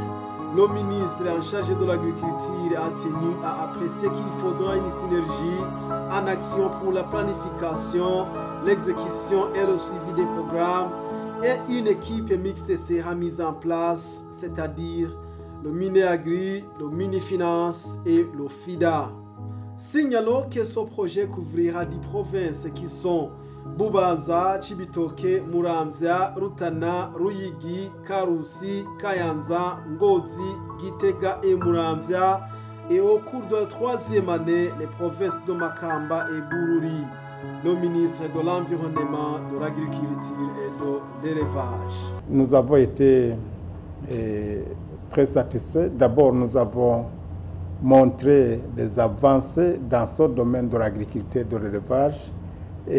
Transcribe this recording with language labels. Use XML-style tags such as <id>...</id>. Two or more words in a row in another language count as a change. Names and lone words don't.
<fr>Le ministre en charge de l'agriculture a tenu à apprécier qu'il faudra une synergie en action pour la planification, l'exécution et le suivi des programmes, et une équipe mixte sera mise en place, c'est-à-dire le Mini-Agri, le Mini-Finance et le FIDA. Signalons que ce projet couvrira 10 provinces qui sont Bubanza, Chibitoke, Muramvya, Rutana, Ruyigi, Karusi, Kayanza, Ngozi, Gitega et Muramvya, et au cours de la troisième année, les provinces de Makamba et Bururi. Le ministre de l'Environnement, de l'Agriculture et de l'Élevage. Nous avons été très satisfaits. D'abord, nous avons montré des avancées dans ce domaine de l'agriculture et de l'élevage, et</fr>